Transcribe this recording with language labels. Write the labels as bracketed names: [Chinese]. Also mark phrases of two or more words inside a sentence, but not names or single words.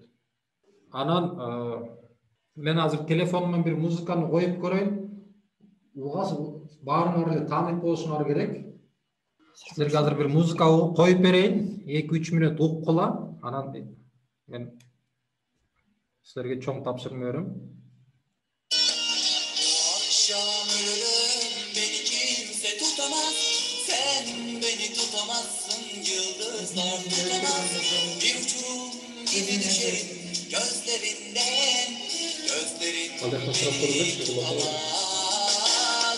[Kyrgyz] Анан мен азыр телефонуман бир музыканы коюп көрөйүн. Баарыңар эле таанып болушуңар керек. Силерге азыр бир музыка коюп берейин. 2-3 мүнөт уккула. Анан мен силерге чоң тапшырма берем. [Turkish] Akşam ölürüm, beni kimse tutamaz. Sen beni tutamazsın, yıldızlar tutamaz. Bir uçurum gibi düşerim gözlerinden. Gözlerin beni tutamaz.